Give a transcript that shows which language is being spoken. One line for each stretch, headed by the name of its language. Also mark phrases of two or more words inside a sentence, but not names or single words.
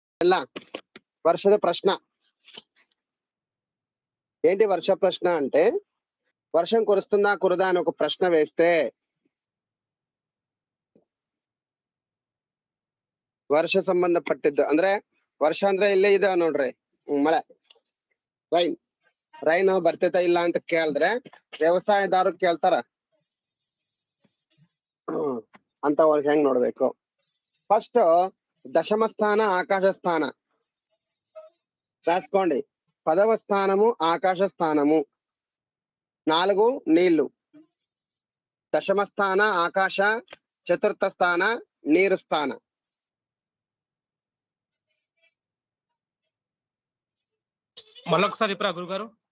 Kannada: ಎಲ್ಲ
Telugu: వర్షದ ప్రశ్న ఏంటి వర్ష ప్రశ్న అంటే వర్షం కురుస్తుందా కురదా అని ఒక ప్రశ్న వేస్తే
Kannada: ವರ್ಷ ಸಂಬಂಧಪಟ್ಟಿದ್ದು ಅಂದ್ರೆ ವರ್ಷ ಅಂದ್ರೆ ಇಲ್ಲೇ ಇದೆ ನೋಡ್ರಿ ಮಳೆ ರೈನ್ ಬರ್ತೈತ ಇಲ್ಲ ಅಂತ ಕೇಳಿದ್ರೆ ವ್ಯವಸಾಯದಾರರು ಕೇಳ್ತಾರ ಅಂತವ್ರಿಗೆ ಹೆಂಗ್ ನೋಡ್ಬೇಕು.
Telugu: ಫಸ್ಟ್ దశమ స్థాన ఆకాశ స్థాన రాసుకోండి. పదవ స్థానము ఆకాశ స్థానము 4 నీళ్లు. దశమ స్థాన ఆకాశ, చతుర్థ స్థాన నీరు స్థాన. మళ్ళొకసారి ఇప్పుడు గురుగారు.